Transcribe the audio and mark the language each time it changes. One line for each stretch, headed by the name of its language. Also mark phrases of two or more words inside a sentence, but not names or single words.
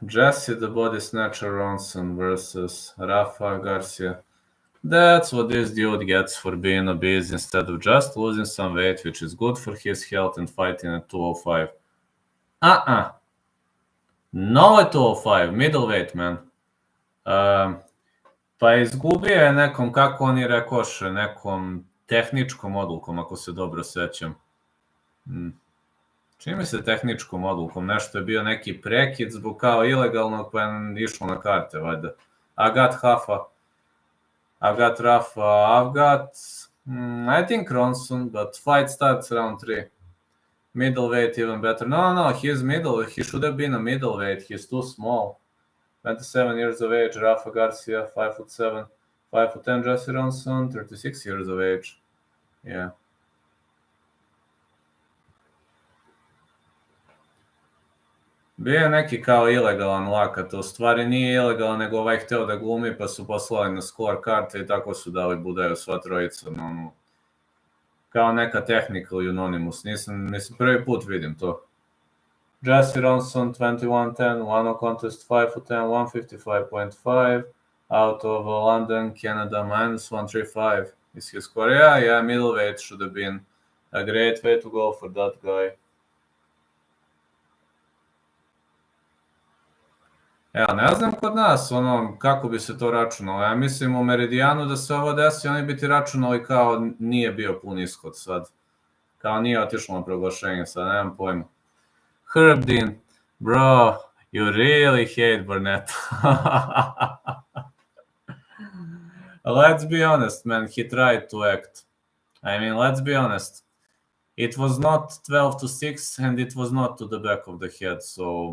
English: Jesse the Body Snatcher Ronson versus Rafa García. That's what this dude gets for being obese instead of just losing some weight, which is good for his health and fighting at 205. No at 205, middleweight, man.
Serbian: Pa izgubio je nekom, kako oni rekoše, nekom tehničkom odlukom, ako se dobro sećam. Čini mi se tehničkom odlukom, nešto je bio neki prekid zbog kao ilegalnog, pa je išlo na karte, valjda.
English: I got Rafa, I've got, I think Ronson, but fight starts round 3. Middleweight even better. No, he's middle, he should have been a middleweight, he's too small. 27 years of age, Rafa García, 5'7", 5'10", Jesse Ronson, 36 years of age. Yeah.
Serbian: Bio je neki kao ilegalan lakat, u stvari nije ilegalan, nego ovaj hteo da glumi, pa su poslali na score karte i tako su dali budaju sva trojica. Kao neka
English: technical unanimous,
Serbian: mislim, prvi put vidim to.
English: Jesse Ronson, 21-10, one contest, 5'10", 155.5, out of London, Canada, -135 is his score. Yeah, middleweight should have been a great way to go for that guy.
Serbian: Ja ne znam kod nas, kako bi se to računalo. Ja mislim u Meridijanu da se ovo desi, oni bi ti računali kao nije bio pun ishod sad. Kao nije otišlo na proglašenje sad, nemam pojma.
English: Herb Dean, bro, you really hate Burnett. Let's be honest, man, he tried to act. I mean, let's be honest. It was not 12-6 and it was not to the back of the head, so...